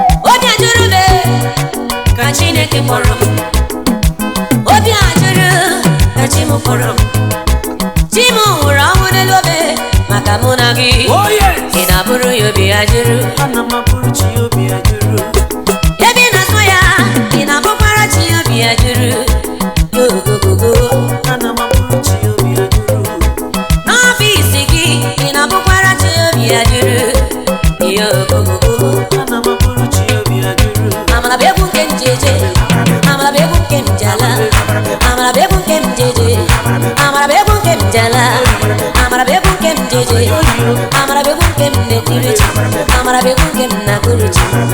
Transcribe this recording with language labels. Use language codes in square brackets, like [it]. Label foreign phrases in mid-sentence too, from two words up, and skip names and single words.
[ig] Obi ajụrụ m, ka Chineke kpọrọ m. Obi ajụrụ ka Chi m kpọrọ m. Chi m nwụrụ ọnwụ n'elu obe maka mụ na gị. Oh, yes. Ị na-abụrụ ya obi ajụrụ? Ana m abụrụ Chi obi ajụrụ. Ebe ị na-asụ ya, ị na-abụkwara chi obi ya juru. [en] Yo, go, go, go. [ig] Ana m abụrụ chi obi ya juru. N'ọfịs gị, ị na-abụkwara chi obi ya juru. [en] Yo, go, go, go. [ig] Ana m abụrụ chi obi ya juru. Amala bụ egwu nke m ji eje. Amala bụ egwu nke m ji ala. Amala bụ egwu nke m ji eje. Amala bụ egwu nke m ji ala. Amala bụ egwu nke m ji eje. Amala bụ egwu nke m na-etiri chi. Amala bụ egwu nke m na-agụrụ chi.